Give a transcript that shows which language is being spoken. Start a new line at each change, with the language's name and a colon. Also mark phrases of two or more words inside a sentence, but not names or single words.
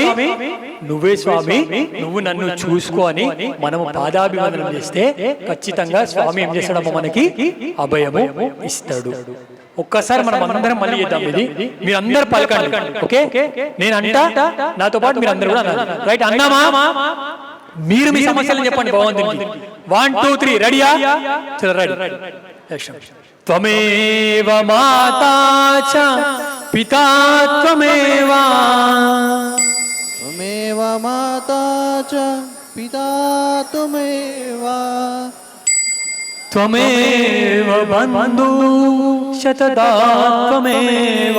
Telugu: నువ్వే స్వామి, నువ్వు నన్ను చూసుకో అని మనము పాదాభివందనం చేస్తే ఖచ్చితంగా స్వామి ఏం చేస్తాడమ్మా, మనకి అభయము ఇస్తాడు. ఒక్కసారి మనం అందరం మళ్ళీ చేద్దాం. ఇది మీరందరూ పలకండి, ఓకే? నేను అంటా, నాతో పాటు మీరు అందరూ కూడా అన్నారు, రైట్? అన్నామా? మీరు మీ సమస్యలను చెప్పండి భగవంతునికి. 1 2 3 రెడీయా? చలో రెడీ.
Sanskrit: త్వమేవ మాతా చ పితా త్వమేవ त्वमेव माता च पिता त्वमेव త్వమేవ బంధు శతదా త్వమేవ